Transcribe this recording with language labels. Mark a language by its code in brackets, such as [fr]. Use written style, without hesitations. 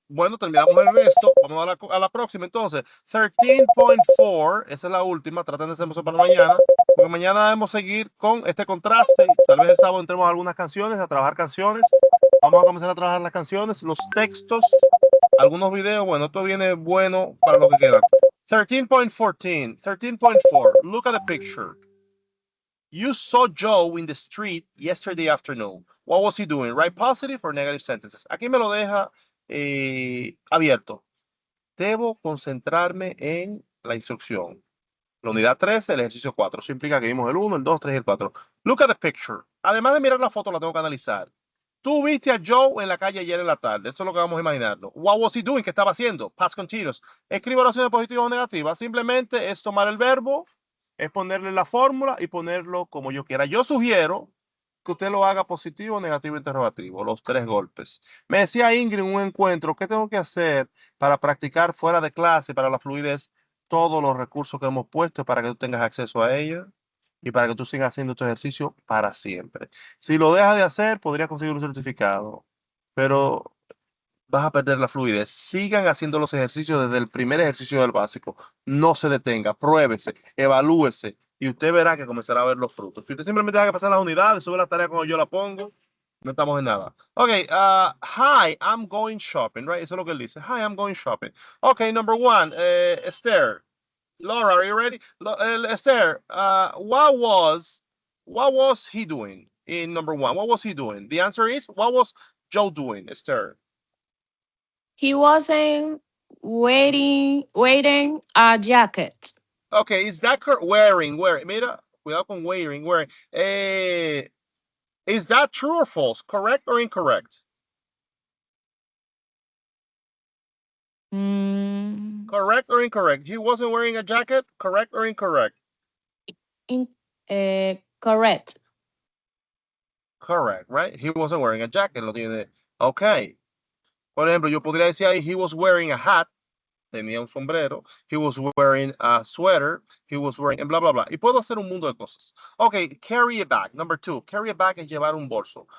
[es] Bueno, terminamos el resto. Vamos a la próxima entonces. 13.4. Esa es la última. Traten de hacer eso para mañana. Porque mañana debemos seguir con este contraste. Tal vez el sábado entremos a algunas canciones, a trabajar canciones. Vamos a comenzar a trabajar las canciones, los textos, algunos videos. Bueno, esto viene bueno para lo que queda. [en] 13.14. 13.4. Look at the picture. You saw Joe in the street yesterday afternoon. What was he doing? Write positive or negative sentences. [es] Aquí me lo deja abierto. Debo concentrarme en la instrucción. La unidad 13, el ejercicio 4. Eso implica que vimos el 1, el 2, 3 y el 4. [en] Look at the picture. [es] Además de mirar la foto, la tengo que analizar. Tú viste a Joe en la calle ayer en la tarde. Eso es lo que vamos a imaginarlo. [en] What was he doing? [es] ¿Qué estaba haciendo? [en] Past continuous. [es] Escribo oraciones positivas o negativas. Simplemente es tomar el verbo, es ponerle la fórmula y ponerlo como yo quiera. Yo sugiero que usted lo haga positivo, negativo, interrogativo, los 3 golpes. Me decía Ingrid en un encuentro, ¿qué tengo que hacer para practicar fuera de clase, para la fluidez? Todos los recursos que hemos puesto para que tú tengas acceso a ellos y para que tú sigas haciendo este ejercicio para siempre. Si lo dejas de hacer, podrías conseguir un certificado, pero vas a perder la fluidez. Sigan haciendo los ejercicios desde el primer ejercicio del básico. No se detenga, pruébese, evalúese y usted verá que comenzará a ver los frutos. Si usted simplemente deja que pasar las unidades, sube la tarea cuando yo la pongo, no estamos en nada. [en] Ok, hi, I'm going shopping, right? [es] Eso es lo que él dice. [en] Hi, I'm going shopping. Ok, number 1, Esther. Laura, are you ready? Esther, what was he doing in number 1? What was he doing? The answer is, what was Joe doing, Esther? He wasn't waiting a jacket. Okay, is that correct? Wearing. [es] Mira, cuidado con [en] wearing. Is that true or false? Correct or incorrect? Correct or incorrect? He wasn't wearing a jacket. Correct or incorrect? Correct. Correct, right? He wasn't wearing a jacket. [es] Lo tiene. Okay. Por ejemplo, yo podría decir ahí, [en] he was wearing a hat. [es] Tenía un sombrero. [en] He was wearing a sweater. He was wearing, bla, bla, bla. [es] Y puedo hacer un mundo de cosas. Okay, [en] carry a bag. Number 2. [es] Carry a bag es llevar un bolso.